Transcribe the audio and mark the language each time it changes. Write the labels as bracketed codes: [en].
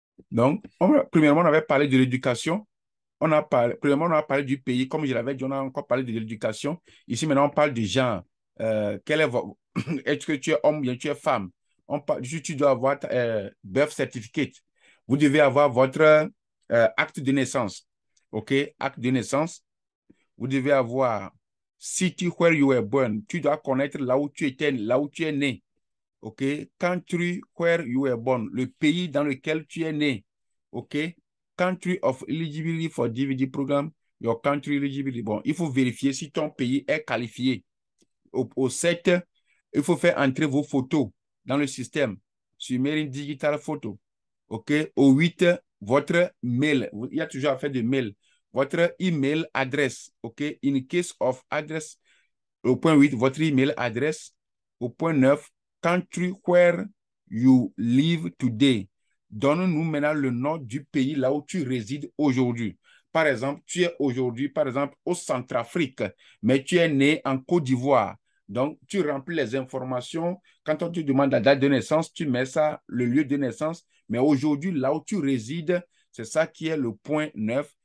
[fr] Donc, premièrement, on avait parlé de l'éducation. Premièrement, on a parlé du pays, comme je l'avais dit, on a encore parlé de l'éducation. Ici, maintenant, on parle du genre. Est-ce que tu es homme ou bien tu es femme? Tu dois avoir [en] birth certificate. [fr] Vous devez avoir votre acte de naissance. OK? Acte de naissance. Vous devez avoir [en] city where you were born. [fr] Tu dois connaître là où tu étais, là où tu es né. OK? [en] Country where you were born. [fr] Le pays dans lequel tu es né. OK? [en] Country of eligibility for DVD program, your country eligibility. [fr] Bon, il faut vérifier si ton pays est qualifié. Au 7, il faut faire entrer vos photos dans le système sur Mailing Digital Photo. OK? Au 8, votre mail. Il y a toujours à faire de mail. Votre email adresse. OK? [en] In case of address. [fr] Au point 8, votre email adresse. Au point 9, [en] country where you live today. [fr] Donne-nous maintenant le nom du pays là où tu résides aujourd'hui. Par exemple, tu es aujourd'hui, par exemple, au Centrafrique, mais tu es né en Côte d'Ivoire. Donc, tu remplis les informations. Quand on te demande la date de naissance, tu mets ça, le lieu de naissance. Mais aujourd'hui, là où tu résides, c'est ça qui est le point 9.